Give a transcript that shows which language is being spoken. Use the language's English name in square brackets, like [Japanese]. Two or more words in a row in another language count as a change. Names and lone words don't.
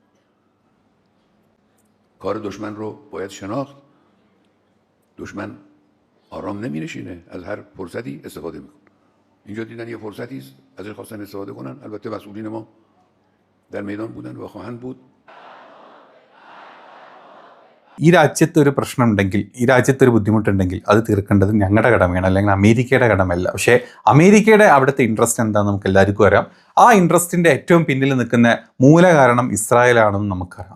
[Persian] کار دشمن رو باید شناخت. دشمن آرام نمی‌نشینه، از هر فرصتی استفاده می‌کنه. اینجا دیدن یه فرصتی است، ازش خواستن استفاده کنن. البته مسئولین ما در میدان بودن و خواهند بود. [Malayalam] ഈ രാജ്യത്ത് ഒരു പ്രശ്നമുണ്ടെങ്കിൽ, ഈ രാജ്യത്ത് ഒരു ബുദ്ധിമുട്ടുണ്ടെങ്കിൽ അത് തീർക്കേണ്ടത് ഞങ്ങളുടെ കടമയാണ്, അല്ലെങ്കിൽ അമേരിക്കയുടെ കടമയല്ല. പക്ഷേ അമേരിക്കയുടെ അവിടുത്തെ ഇൻട്രസ്റ്റ് എന്താണെന്ന് നമുക്ക് എല്ലാവർക്കും അറിയാം. ആ ഇൻട്രസ്റ്റിൻ്റെ ഏറ്റവും പിന്നിൽ നിൽക്കുന്ന മൂല കാരണം ഇസ്രായേലാണെന്ന് നമുക്കറിയാം.